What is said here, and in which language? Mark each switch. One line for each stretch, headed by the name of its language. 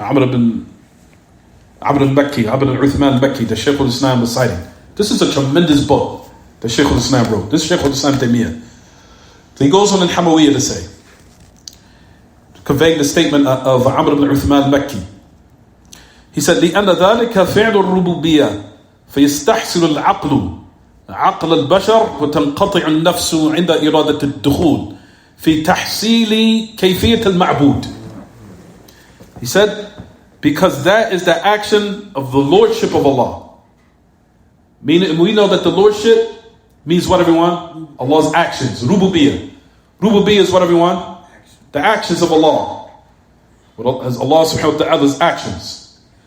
English: Amr ibn Makki, Amr ibn Uthman al-Makki, the Shaykh al-Islam was citing. This is a tremendous book that Shaykh al-Islam wrote. This is Shaykh al-Islam Taymiyyah. So he goes on in Hamawiyyah to say, conveying the statement of Amr ibn Uthman al-Makki. He said,
Arabic: لأن ذلك فعل الربوبية فيستحسن العقل عقل البشر وتنقطع النفس عند إرادة الدخول في تحصيل كيفية المعبود.
English: He said, because that is the action of the Lordship of Allah. Meaning, we know that the Lordship means what, everyone? Allah's actions. Rububiyyah. Rububiyyah is what, everyone? The actions of Allah. As Allah subhanahu wa ta'ala's actions.